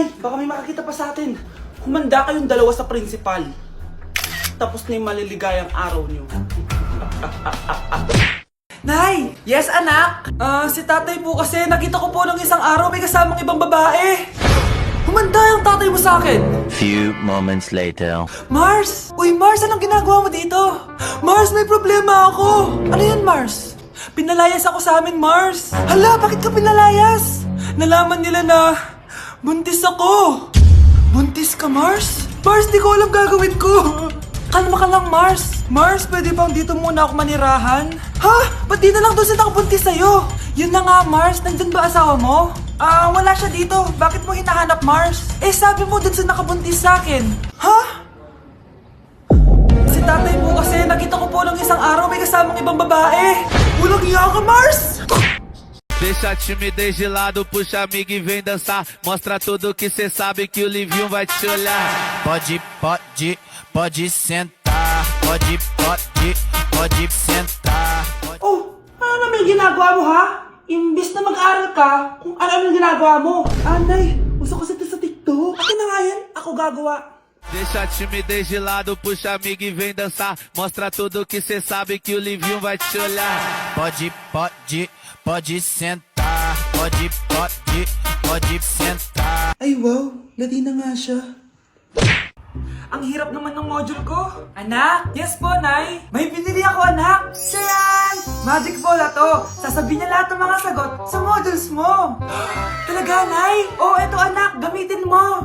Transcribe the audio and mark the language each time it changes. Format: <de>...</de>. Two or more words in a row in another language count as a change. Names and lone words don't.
<tl>Baka may makakita pa sa atin. Humanda kayong dalawa sa principal. Tapos na yung maliligayang araw niyo. Nay! Yes, anak? Si tatay po kasi nakita ko po nung isang araw may kasamang ibang babae. Humanda yung tatay mo sa akin.</tl> <en>Few moments later.</en> <tl>Mars! Uy, Mars, anong ginagawa mo dito? Mars, may problema ako. Ano yan, Mars? Pinalayas ako sa amin, Mars. Hala, bakit ka pinalayas? Nalaman nila na buntis ako. Buntis ka, Mars? Mars, di ko alam gagawin ko. Kalma ka lang, Mars. Mars, pwede bang dito muna ako manirahan? Ha? Ba't di na lang doon sa nakabuntis sa'yo? Yun na nga, Mars. Nandun ba asawa mo? Wala siya dito. Bakit mo hinahanap, Mars? Sabi mo dun sa nakabuntis sa akin. Ha? Si tatay mo kasi nakita ko po nung isang araw may kasamang ibang babae. Walang iya ka, Mars!</tl> <pt>Deixa a timidez de lado, puxa amigo e vem dançar. Mostra tudo que cê sabe que o Livinho vai te olhar. Pode sentar. Pode sentar.</pt> <tl>Oh, ano naman yung ginagawa mo, ha? Imbis na mag-aral ka, kung ano yung ginagawa mo. Nay, uso kasi ito sa TikTok. Akin na nga yan, ako gagawa.</tl> <pt>Deixa a timidez de lado, puxa amigo e vem dançar. Mostra tudo que cê sabe que o Livinho vai te olhar. Pode sentar. Pode sentar.</pt> <tl>Ay wow, ladi na nga siya. Ang hirap naman ng module ko. Anak? Yes po, Nay. May binili ako, anak. Siya yan! Magic Bola to. Sasabihin niya lahat ng mga sagot sa modules mo. Talaga, Nay? Oo, eto anak. Gamitin mo.</tl>